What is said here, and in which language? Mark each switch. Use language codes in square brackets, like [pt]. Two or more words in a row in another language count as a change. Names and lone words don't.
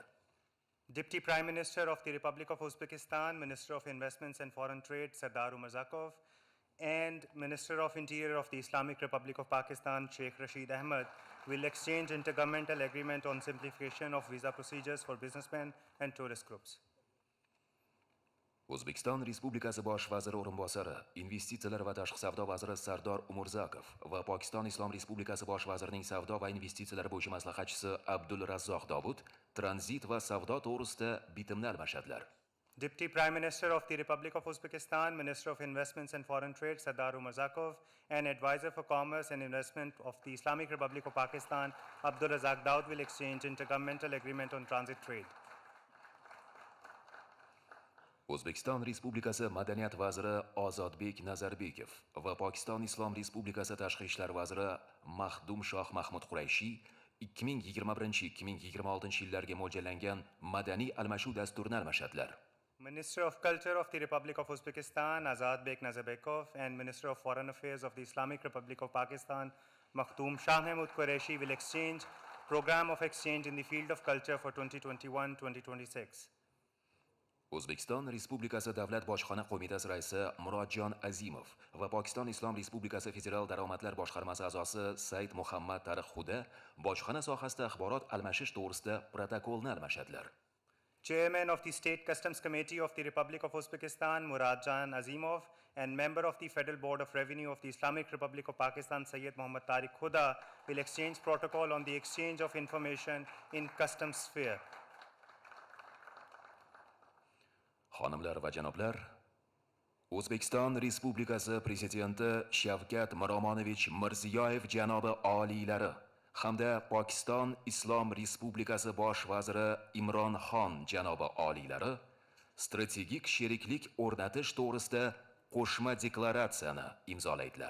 [en] Deputy Prime Minister of the Republic of Uzbekistan, Minister of Investments and Foreign Trade, Sardar Umarzakov, and Minister of Interior of the Islamic Republic of Pakistan, Sheikh Rashid Ahmed, will exchange intergovernmental agreement on simplification of visa procedures for businessmen and tourist groups. [uz] O'zbekiston Respublikasi bosh vaziri o'rinbosari, investitsiyalar va tashqi savdo vaziri Sardor Umarzakov va Pokiston Islom Respublikasi bosh vazirining savdo va investitsiyalar bo'yicha maslahatchisi Abdul Razzoq Dobud tranzit va savdo to'g'risida bitimni almashadilar. [en] Deputy Prime Minister of the Republic of Uzbekistan, Minister of Investments and Foreign Trade, Sardar Umarzakov, and Advisor for Commerce and Investment of the Islamic Republic of Pakistan, Abdul Razzoq Daud, will exchange intergovernmental agreement on transit trade. [uz] O'zbekiston Respublikasi Madaniyat vaziri Ozodbek Nazarbekov va Pokiston Islom Respublikasi Tashqi ishlar vaziri Mahdum Shoh Mahmud Qurayshi 2021-2026 yillarga mo'ljallangan madaniy almashuv dasturini almashadilar. [en] Minister of Culture of the Republic of Uzbekistan, Ozodbek Nazarbekov, and Minister of Foreign Affairs of the Islamic Republic of Pakistan, Mahdum Shah Mahmud Qureshi, will exchange program of exchange in the field of culture for 2021-2026. [uz] O'zbekiston Respublikasi Davlat bojxona qo'mitasi raisi Murodjon Azimov va Pokiston Islom Respublikasi Federal daromadlar boshqarmasi a'zosi Said Muhammad Tariq Xuda bojxona sohasida axborot almashish to'g'risida protokolni almashadilar. [en] Chairman of the State Customs Committee of the Republic of Uzbekistan, Murodjon Azimov, and member of the Federal Board of Revenue of the Islamic Republic of Pakistan, Sayyid Muhammad Tariq Khuda, will exchange protocol on the exchange of information in customs sphere. [uz] Xonimlar va janoblar, O'zbekiston Respublikasi Prezidenti Shavkat Mirziyoyev janobi oliylari hamda Pokiston Islom Respublikasi bosh vaziri Imron janobi oliylari strategik sheriklik o'rnatish to'g'risida qo'shma deklaratsiyani imzolaydilar.